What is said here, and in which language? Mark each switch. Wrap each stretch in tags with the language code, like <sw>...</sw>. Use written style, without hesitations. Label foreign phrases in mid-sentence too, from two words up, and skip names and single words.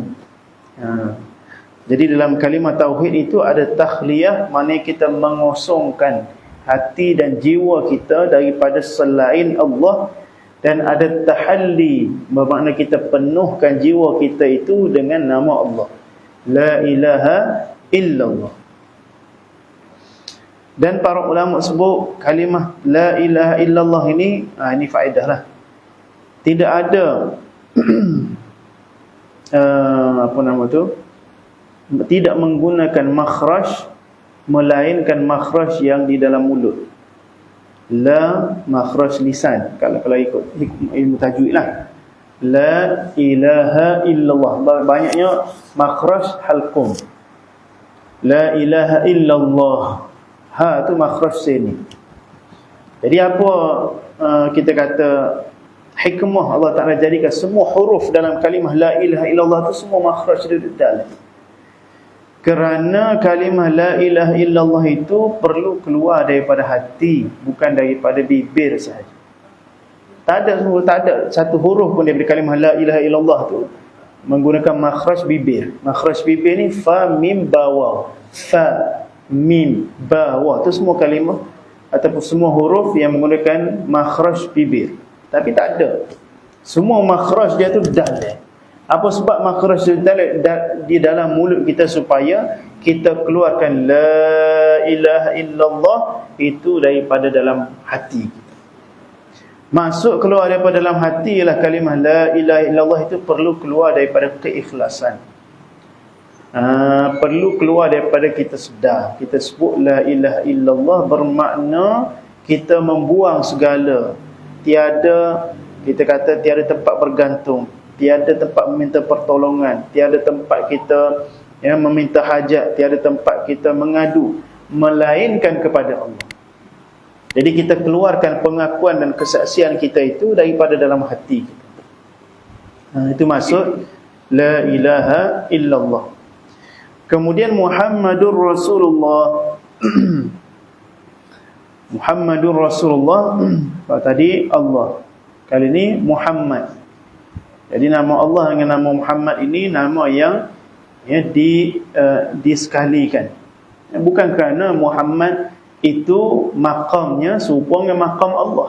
<ms>Jadi dalam kalimah tauhid itu ada takhliyah, maknanya kita mengosongkan hati dan jiwa kita daripada selain Allah. Dan ada tahalli, bermakna kita penuhkan jiwa kita itu dengan nama Allah,</ms> <ar>لا إله إلا الله.</ar> <ms>Dan para ulama sebut kalimah</ms> <ar>لا إله إلا الله</ar> <ms>ini, ini faedah lah. Tidak ada tidak menggunakan makhraj melainkan makhraj yang di dalam mulut.</ms> <ar>لا مخرج لسان,</ar> <ms>kalau ikut ilmu tajwid lah.</ms> <ar>لا إله إلا الله,</ar> <ms>banyaknya makhraj halqum.</ms> <ar>لا إله إلا الله,</ar> <ms>ha tu makhraj sini. Jadi apa kita kata hikmah Allah Ta'ala jadikan semua huruf dalam kalimah</ms> <ar>لا إله إلا الله</ar> <ms>tu semua makhraj dia dalam. Kerana kalimah</ms> <ar>لا إله إلا الله</ar> <ms>itu perlu keluar daripada hati, bukan daripada bibir sahaja. Tak ada satu huruf pun daripada kalimah</ms> <ar>لا إله إلا الله</ar> <ms>tu menggunakan makhraj bibir. Makhraj bibir ni fa, mim, ba, waw. Fa, mim, ba, waw. Itu semua kalimah ataupun semua huruf yang menggunakan makhraj bibir. Tapi tak ada. Semua makhraj dia tu dalam. Apa sebab makhraj di dalam mulut kita, supaya kita keluarkan</ms> <ar>لا إله إلا الله</ar> <ms>itu daripada dalam hati kita. Masuk keluar daripada dalam hati ialah kalimah</ms> <ar>لا إله إلا الله</ar> <ms>itu perlu keluar daripada keikhlasan. Perlu keluar daripada kita sedar. Kita sebut</ms> <ar>لا إله إلا الله</ar> <ms>bermakna kita membuang segala, tiada, kita kata tiada tempat bergantung, tiada tempat meminta pertolongan, tiada tempat kita meminta hajat, tiada tempat kita mengadu melainkan kepada Allah. Jadi kita keluarkan pengakuan dan kesaksian kita itu daripada dalam hati kita. Itu maksud</ms> <ar>لا إله إلا الله. Kemudian محمد رسول الله. محمد رسول الله.</ar> <ms>Kalau tadi Allah, kali ini Muhammad. Jadi nama Allah dengan nama Muhammad ini nama yang disekalikan. Bukan kerana Muhammad itu makamnya serupa dengan makam Allah.</ms>